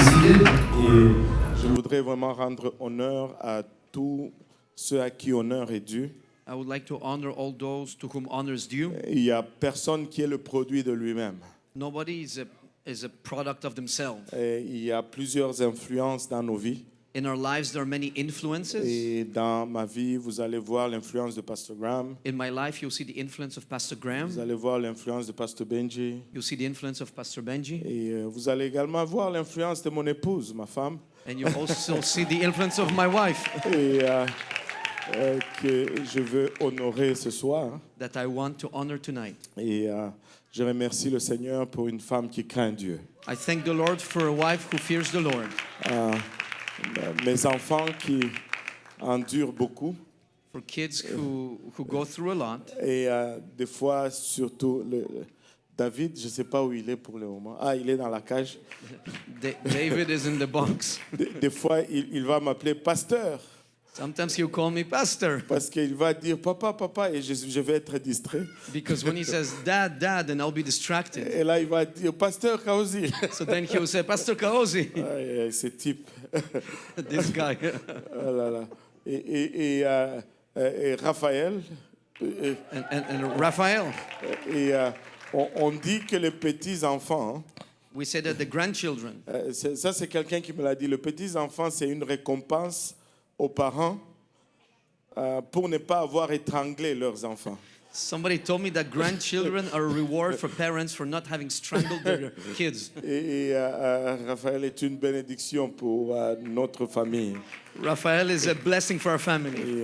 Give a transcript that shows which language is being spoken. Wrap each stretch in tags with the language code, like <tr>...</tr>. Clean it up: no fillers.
<fr>Et je voudrais vraiment rendre honneur à tous ceux à qui honneur est dû.</fr> <en>I would like to honor all those to whom honor is due.</en> <fr>Il n'y a personne qui est le produit de lui-même.</fr> <en>Nobody is a product of themselves.</en> <fr>Et il y a plusieurs influences dans nos vies.</fr> <en>In our lives, there are many influences.</en> <fr>Et dans ma vie, vous allez voir l'influence de Pasteur Graham.</fr> <en>In my life, you'll see the influence of Pastor</en> <fr>Vous</fr> <en>Graham.</en> <fr>allez voir l'influence de Pasteur Benji.</fr> <en>You'll see the influence of Pastor Benji.</en> <fr>Et vous allez également voir l'influence de mon épouse, ma femme.</fr> <en>And you also see the influence of my wife</en> <fr>Et que je veux honorer ce soir.</fr> <en>that I want to honor tonight.</en> <fr>Et je remercie le Seigneur pour une femme qui craint Dieu.</fr> <en>I thank the Lord for a wife who fears the Lord.</en> <fr>Mes enfants qui endurent beaucoup.</fr> <en>For kids who go through a lot.</en> <fr>Et des fois, surtout, David, je ne sais pas où il est pour le moment. Ah, il est dans la cage.</fr> <en>David is in the box.</en> <fr>Des fois, il va m'appeler pasteur</fr> <en>Sometimes he'll call me pastor</en> <fr>parce qu'il va dire papa, papa, et je vais être distrait.</fr> <en>because when he says dad, dad, then I'll be distracted.</en> <fr>Et là, il va dire pasteur Kaozi.</fr> <en>So then he'll say, Pastor Kaozi,</en> <fr>Aïe, aïe, ce type.</fr> <en>this guy.</en> <fr>Oh là là. Et Raphaël.</fr> <en>And Raphael,</en> <fr>Et on dit que les petits-enfants,</fr> <en>we say that the grandchildren,</en> <fr>ça c'est quelqu'un qui me l'a dit, les petits-enfants c'est une récompense aux parents pour ne pas avoir étranglé leurs enfants.</fr> <en>somebody told me that grandchildren are a reward for parents for not having strangled their kids.</en> <fr>Et Raphaël est une bénédiction pour notre famille.</fr> <en>Raphael is a blessing for our family.</en>